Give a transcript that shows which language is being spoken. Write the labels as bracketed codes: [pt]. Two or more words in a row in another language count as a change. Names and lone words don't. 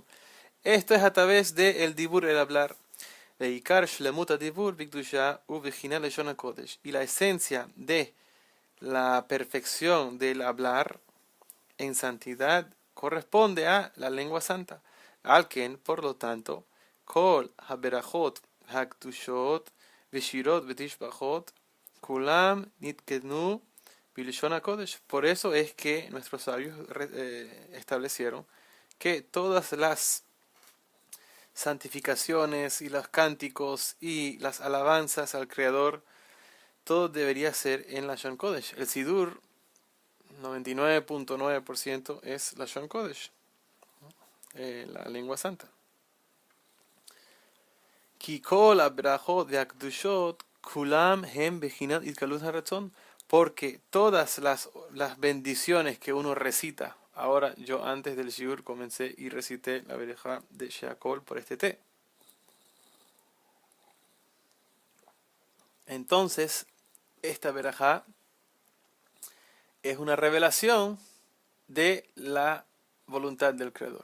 [es] Esto es a través del dibur, el hablar. Y la esencia de la perfección del hablar en santidad corresponde a la lengua santa. Alken, por lo tanto, [he] כל הברכות הקדושות והשירות והתשבחות כולם נתקנו בלשון הקודש. [es] Por eso es que nuestros sabios establecieron que todas las santificaciones y los cánticos y las alabanzas al Creador, todo debería ser en [he] לשון קודש. [es] El Sidur 99.9% es [he] לשון קודש, [es] la lengua santa. [he] כי כל הברכות והקדושות כולם הם בחינת התגלות הרצון, [es] porque todas las bendiciones que uno recita, ahora yo antes del shiur comencé y recité la berejá de Sheakol por este té. Entonces, esta berejá es una revelación de la voluntad del Creador.